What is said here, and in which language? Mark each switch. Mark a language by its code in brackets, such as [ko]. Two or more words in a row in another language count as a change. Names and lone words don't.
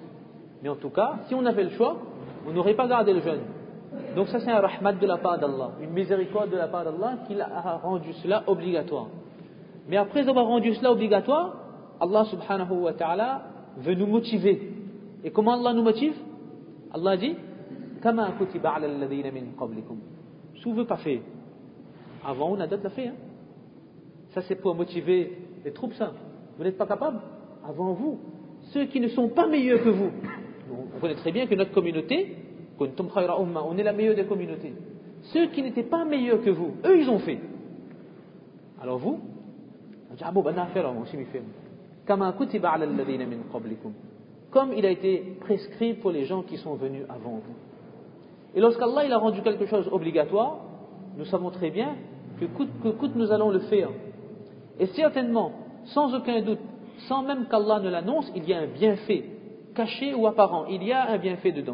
[fr] Mais en tout cas, si on avait le choix, on n'aurait pas gardé le jeûne. Donc ça c'est un rahmat de la part d'Allah, une miséricorde de la part d'Allah qui a rendu cela obligatoire. Mais après avoir rendu cela obligatoire, [ar] الله سبحانه وتعالى [fr] veut nous motiver. Et comment Allah nous motive? Allah dit [ar] كما كتب على الذين من قبلكم. [fr] Si vous ne pas fait, avant on a d'autres l'a fait. Ça c'est pour motiver les troupes, ça. Vous n'êtes pas capable? Avant vous. Ceux qui ne sont pas meilleurs que vous. On connaît très bien que notre communauté, [ar] كنتم خير أمة, [fr] on est la meilleure des communautés. Ceux qui n'étaient pas meilleurs que vous, eux ils ont fait. Alors vous, on dit, ah bon, ben on a fait, on s'y fait. [ar] كما كتب على الذين من قبلكم. [fr] Comme il a été prescrit pour les gens qui sont venus avant vous. Et lorsqu'Allah il a rendu quelque chose obligatoire, nous savons très bien que coûte que coûte nous allons le faire. Et certainement, sans aucun doute, sans même qu'Allah ne l'annonce, il y a un bienfait, caché ou apparent, il y a un bienfait dedans.